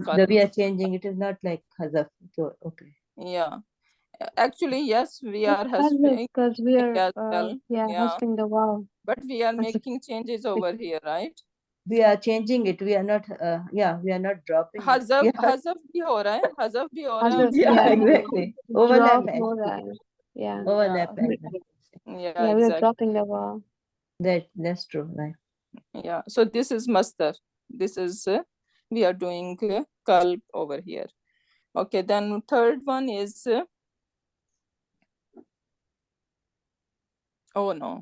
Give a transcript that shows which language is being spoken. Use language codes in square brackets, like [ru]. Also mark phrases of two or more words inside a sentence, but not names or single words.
[en] the we are changing, it is not like hazaf. So okay. Yeah. Actually, yes, we are Because we are as well. Yeah. husband the wow. But we are That's a- making changes over here, right? We are changing it. We are not we are not dropping it. Hazaf Yeah, [hi] भी हो रहा है। Hazaf भी हो रहा है. [en] Hazaf, yeah, yeah. exactly. Overlap Drop more than, yeah. overlap Yeah. [hi] है. [en] Yeah, we are Exactly. dropping the wow. That's true, right? Yeah. So this is master. This is we are doing kalb over here. Okay. Then third one is oh no.